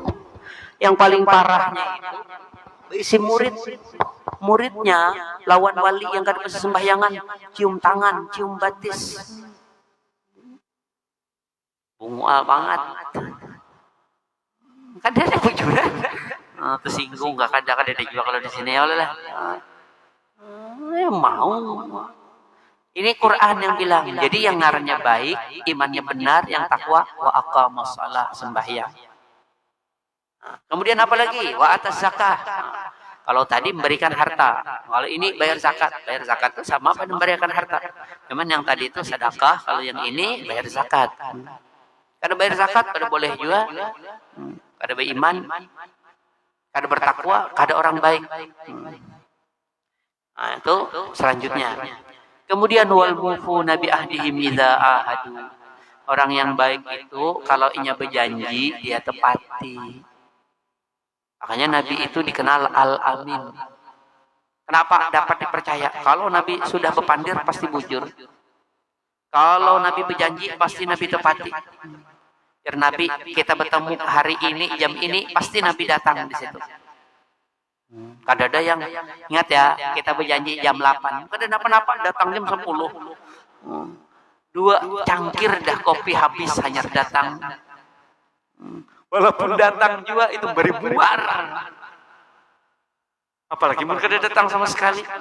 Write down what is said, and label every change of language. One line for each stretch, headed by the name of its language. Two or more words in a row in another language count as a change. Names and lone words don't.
Banjar: Yang paling parahnya itu isi muridnya lawan wali yang kada bisa sembahyangan, cium tangan, cium batis.
Indonesian: Bunga banget.
Banjar: Kada ada bujuran. Tersinggung gak kada juga kalau di sini ya lah.
Indonesian: Mau. Ini Quran yang bilang.
Banjar: Jadi yang ngarannya baik, imannya benar, yang takwa
Arabic: وأقام الصلاة,
Banjar: sembahyang.
Indonesian: Kemudian apa lagi?
Arabic: وآتى الزكاة.
Indonesian: Kalau tadi memberikan harta, kalau ini bayar zakat. Bayar zakat itu sama apa memberikan harta. Cuman yang tadi itu sedekah, kalau yang ini bayar zakat.
Banjar: Kada bayar zakat, kada boleh juga. Kada beriman, kada bertakwa, kada orang baik.
Indonesian: Nah, itu selanjutnya.
Arabic: Kemudian والموفون بعهدهم إذا عاهدوا.
Banjar: Orang yang baik itu kalau inya berjanji dia tepati.
Indonesian: Makanya Nabi itu dikenal Al-Amin.
Banjar: Kenapa dapat dipercaya? Kalau Nabi sudah berpandir pasti bujur.
Indonesian: Kalau Nabi berjanji pasti Nabi tepati. Karena Nabi kita bertemu hari ini jam ini pasti Nabi datang di situ.
Banjar: Kada ada yang ingat ya,
Indonesian: kita berjanji jam 8.
Banjar: Kada napa-napa datang jam 10. 2 cangkir dah kopi habis hanya datang.
Indonesian: Walaupun datang juga itu beribuan.
Banjar: Apalagi mereka kada datang sama sekali.